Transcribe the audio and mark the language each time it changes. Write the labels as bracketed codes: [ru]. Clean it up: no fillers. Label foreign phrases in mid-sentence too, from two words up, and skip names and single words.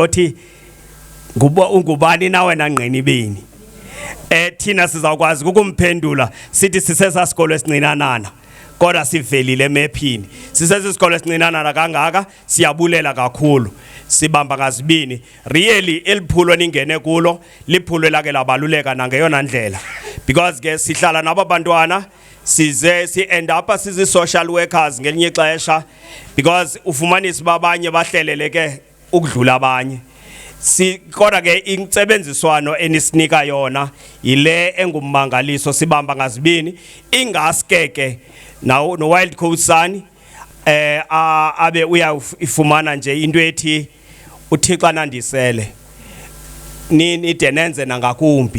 [xh] othi ungubani nawe naNgqinibeni thina sizawukwazi ukumphendula sithi sisesasikolo esincinanana kodwa sivelile emephini sisesisikolo esincinanana kangaka siyabulela kakhulu sibamba ngazibini really eliphulo ningene kulo liphulo lake labaluleka nangeyona ndlela because ke sihlala nabantwana size si- [en] end up [xh] sizi-social workers ngelinye ixesha because ufumanisa babanye bahleleleke ukudlula abanye kodwa ke intsebenziswano enisinika yona yile engummangaliso sibamba ngazibini ingaskeke no-wild coast sun abe uyafumana nje into ethi uThixo nandisele nide nenze nangakumbi.